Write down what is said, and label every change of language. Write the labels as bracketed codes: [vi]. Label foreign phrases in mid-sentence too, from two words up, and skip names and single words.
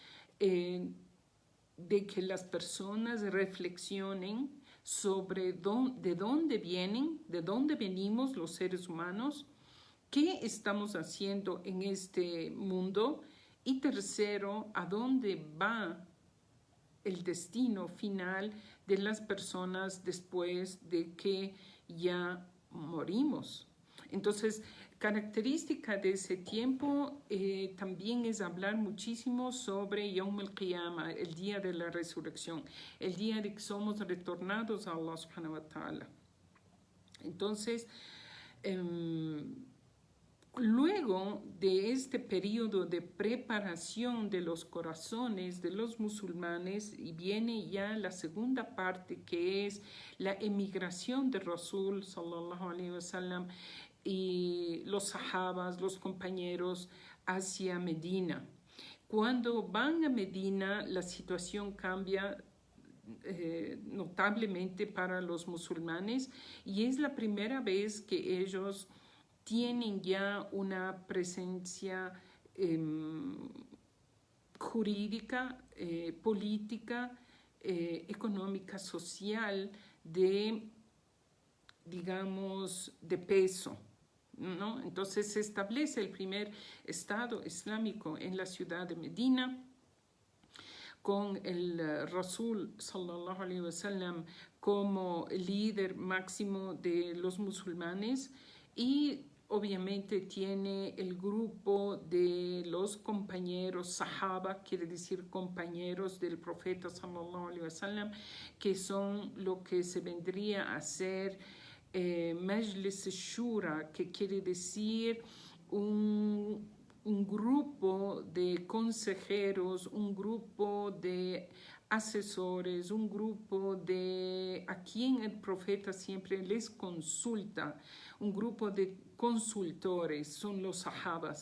[es] de que las personas reflexionen sobre de dónde vienen, de dónde venimos los seres humanos, qué estamos haciendo en este mundo y tercero, a dónde va el destino final de las personas después de que ya morimos. Entonces, característica de ese tiempo también es hablar muchísimo sobre [ar] يوم القيامة, [es] el día de la resurrección, el día de que somos retornados a [ar] الله سبحانه وتعالى. [es] Entonces, luego de este periodo de preparación de los corazones de los musulmanes, y viene ya la segunda parte, que es la emigración de [ar] رسول صلى الله عليه وسلم [es] y los sahabas, los compañeros, hacia Medina. Cuando van a Medina, la situación cambia notablemente para los musulmanes y es la primera vez que ellos tienen ya una presencia jurídica, política, económica, social, digamos, de peso, ¿no? Entonces se establece el primer Estado islámico en la ciudad de Medina, con el [ar] رسول صلى الله عليه وسلم [es] como líder máximo de los musulmanes, y obviamente tiene el grupo de los compañeros sahaba, quiere decir compañeros del profeta [ar] صلى الله عليه وسلم, [es] que son lo que se vendría a ser [ar] مجلس شورى, [es] que quiere decir un grupo de consejeros, un grupo de asesores, un grupo de a quien el profeta siempre les consulta, un grupo de consultores, son los sahabas.